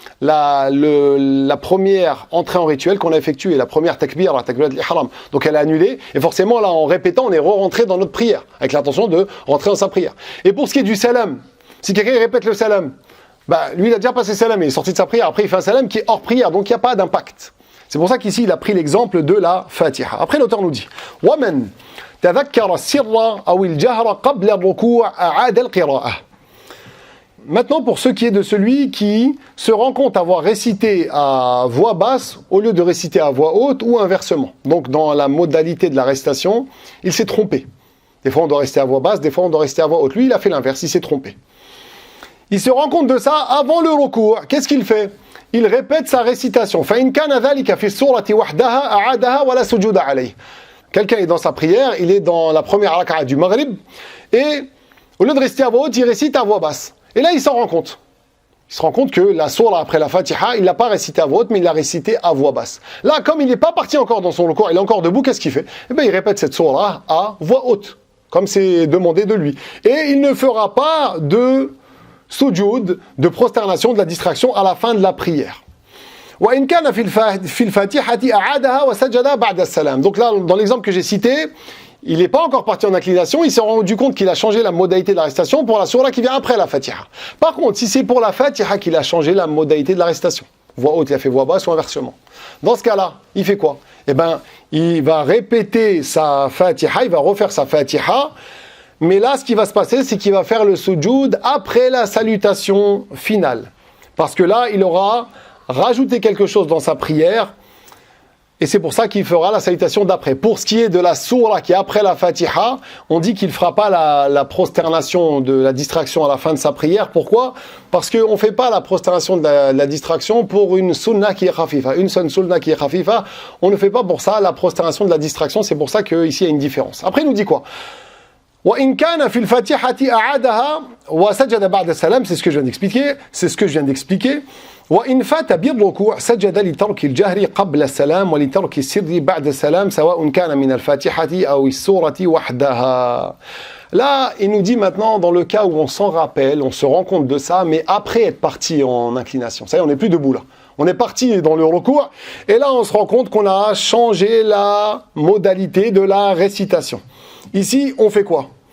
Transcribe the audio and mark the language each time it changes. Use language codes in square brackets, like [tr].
[fr] la première entrée en rituel qu'on a effectuée, la première takbir, la takbir de l'ihram. Donc elle est annulée, et forcément là en répétant, on est rentré dans notre prière, avec l'intention de rentrer dans sa prière. Et pour ce qui est du salam, si quelqu'un répète le salam, lui il a déjà passé salam, il est sorti de sa prière, après il fait un salam qui est hors prière, donc il n'y a pas d'impact. C'est pour ça qu'ici il a pris l'exemple de la Fatiha. Après l'auteur nous dit [ar] وَمَنْ تَذَكَّرَ السِّرَّ أَوِ الْجَهْرَ قَبْلَ الرُّكُوعِ أَعَادَ الْقِرَاءَةَ. [fr] Maintenant, pour ce qui est de celui qui se rend compte avoir récité à voix basse au lieu de réciter à voix haute ou inversement. Donc, dans la modalité de la récitation, il s'est trompé. Des fois, on doit rester à voix basse, des fois, on doit rester à voix haute. Lui, il a fait l'inverse, il s'est trompé. Il se rend compte de ça avant le recours. Qu'est-ce qu'il fait? Il répète sa récitation. [ar] فَإِنْ كَانَ ذَلِكَ فِي السُّورَةِ وَحْدَهَا أَعَادَهَا وَلَا سُجُودَ عَلَيْهِ. [fr] Quelqu'un est dans sa prière, il est dans la première raka'a du Maghrib, et au lieu de rester à voix haute, il récite à voix basse. Et là, il s'en rend compte. Il se rend compte que la sourate après la Fatiha, il l'a pas récité à voix haute, mais il l'a récité à voix basse. Là, comme il n'est pas parti encore dans son recours, il est encore debout, qu'est-ce qu'il fait? Eh bien, il répète cette sourate à voix haute, comme c'est demandé de lui. Et il ne fera pas de sujoud, de prosternation, de la distraction à la fin de la prière. [ar] وإن كان في الفاتحة أعادها وسجد بعد السلام. [fr] Donc là, dans l'exemple que j'ai cité, il n'est pas encore parti en inclination, il s'est rendu compte qu'il a changé la modalité de la récitation pour la sourate qui vient après la Fatiha. Par contre, si c'est pour la Fatiha qu'il a changé la modalité de la récitation, voix haute, il a fait voix basse ou inversement. Dans ce cas-là, il fait quoi? Eh bien, il va répéter sa Fatiha, il va refaire sa Fatiha, mais là, ce qui va se passer, c'est qu'il va faire le sujoud après la salutation finale. Parce que là, il aura rajouté quelque chose dans sa prière, et c'est pour ça qu'il fera la salutation d'après. Pour ce qui est de la sourate qui est après la Fatiha, on dit qu'il ne fera pas la prosternation de la distraction à la fin de sa prière. Pourquoi? Parce qu'on ne fait pas la prosternation de la distraction pour une sunna qui est khafifa. Une seule sunna qui est khafifa, on ne fait pas pour ça la prosternation de la distraction. C'est pour ça qu'ici il y a une différence. Après, il nous dit quoi? [ar] وَإِنْ كَانَ فِي الْفَاتِحَةِ أَعَادَهَا وَسَجَدَ بَعْدَ السَّلَامِ. [fr] C'est ce que je viens d'expliquer. [ar] وإن فات بالركوع سجد لترك الجهر قبل السلام ولترك السر بعد السلام سواء كان من الفاتحة أو السورة وحدها. [fr] Là, il nous dit maintenant, dans le cas où on s'en rappelle, on se rend compte de ça, mais après être parti en inclination. Ça y est, on n'est plus debout là. On est parti dans le recours, et là on se rend compte qu'on a changé la modalité de la récitation. Ici, on fait quoi?